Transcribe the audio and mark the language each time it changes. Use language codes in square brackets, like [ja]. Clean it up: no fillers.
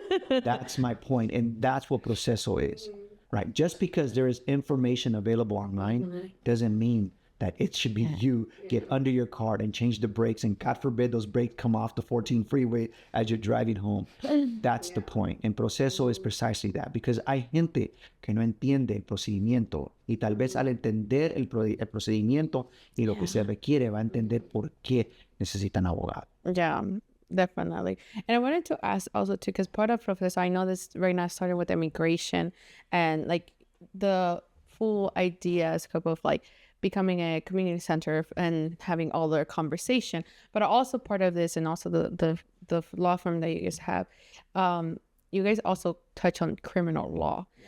[en] That's my point. And that's what Proceso is, right? Just because there is information available online doesn't mean that it should be you get under your car and change the brakes, and God forbid those brakes come off the 14 freeway as you're driving home. That's the point. And proceso is precisely that, because [es] hay gente que no entiende el procedimiento, y tal vez al entender el procedimiento y lo que se requiere va a entender por qué necesitan abogado. [en] Yeah, definitely. And I wanted to ask also too, because part of Professor, I know this right now started with immigration and like the full idea scope of like becoming a community center and having all their conversation, but also part of this, and also the law firm that you guys have, you guys also touch on criminal law.